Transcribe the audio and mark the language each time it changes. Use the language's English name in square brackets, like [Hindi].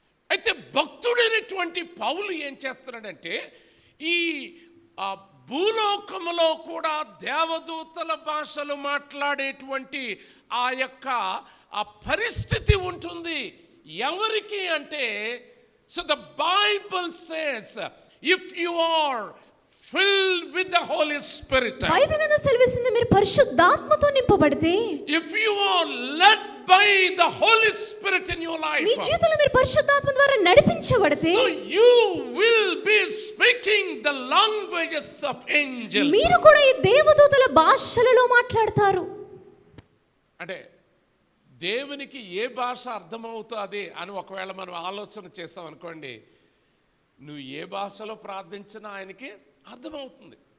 [Telugu] అయితే భక్తుడైనటువంటి పౌలు ఏం చేస్తున్నాడంటే ఈ భూలోకములో కూడా దేవదూతల భాషలు మాట్లాడేటువంటి ఆ యొక్క ఆ పరిస్థితి ఉంటుంది. ఎవరికి అంటే, [English] so the Bible says if you are filled with the Holy Spirit, [Telugu] Bible గ్రంథం సెలవిస్తుంది మీరు పరిశుద్ధాత్మతో నింపబడితే, [English] if you are led by the Holy Spirit in your life, [Telugu] మీ జీవితంలో మీరు పరిశుద్ధాత్మ ద్వారా నడిపించబడితే, [English] so you will be speaking the languages of angels. [Telugu] మీరు కూడా ఈ దేవదూతల భాషలలో మాట్లాడతారు. అంటే దేవునికి ఏ భాష అర్థమవుతుంది అని ఒకవేళ మనం ఆలోచన చేసాం అనుకోండి, నువ్వు ఏ భాషలో ప్రార్థించినా ఆయనకి అర్థమవుతుంది.